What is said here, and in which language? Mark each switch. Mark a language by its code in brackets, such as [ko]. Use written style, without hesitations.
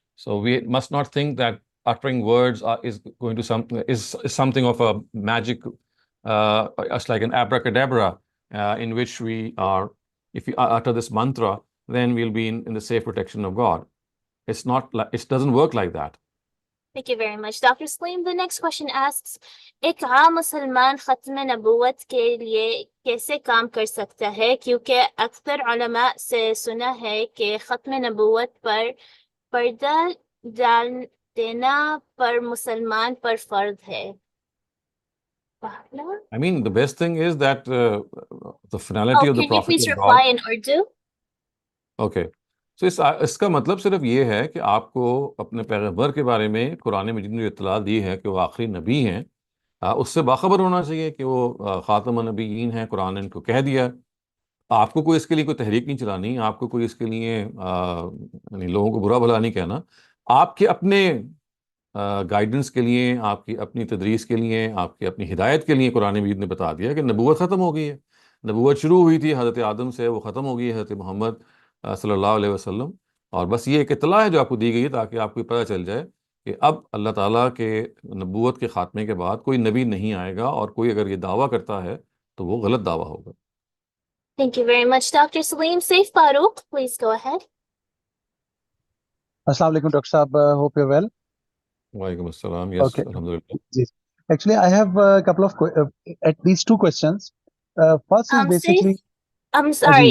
[en] So we must not think that uttering words is going to is something of a magic, it's like an abracadabra, in which we are, if we utter this mantra, then we'll be in the safe protection of God. It's not like, it doesn't work like that. Thank you very much, Dr. Saleem. The next question asks, [hi] एक आम मुसलमान खत्म नबूवत के लिए कैसे काम कर सकता है, क्योंकि अक्सर उलमा से सुना है कि खत्म नबूवत पर पर्दा डाल देना पर मुसलमान पर फर्ज है. [en] I mean, the best thing is that the finality of the Can you Prophet please of reply God. in Urdu? Okay. [hi] So इसका मतलब सिर्फ ये है कि आपको अपने पैगंबर के बारे में कुरान मजीद में जो इत्तला दी है कि वो आखिरी नबी हैं, उससे बाखबर होना चाहिए कि वो खातमुन नबीयीन हैं, कुरान ने इनको कह दिया. आपको कोई इसके लिए कोई तहरीक नहीं चलानी, आपको कोई इसके लिए यानी लोगों को बुरा भला नहीं कहना. आपके अपने गाइडेंस के लिए, आपकी अपनी तदरीस के लिए, आपकी अपनी हिदायत के लिए कुरान मजीद ने बता दिया कि नबूवत ख़त्म हो गई है. नबूवत शुरू हुई थी हज़रत आदम से, वो ख़त्म हो गई है हज़रत मोहम्मद सल्लल्लाहु अलैहि वसल्लम. और बस ये एक इत्तला है जो आपको दी गई है ताकि आपको पता चल जाए कि अब अल्लाह ताला के नबूवत के ख़ात्मे के बाद कोई नबी नहीं आएगा, और कोई अगर ये दावा करता है तो वो गलत दावा होगा. [en] Thank you very much, Dr. Saleem. Saif Farouk, please go ahead. Assalamu alaikum, Dr. Saab. Hope you're well. Walaikum assalam. Yes, Okay. alhamdulillah. Yes. Actually, I have a couple of at least two questions. First is basically. Saif, I'm sorry,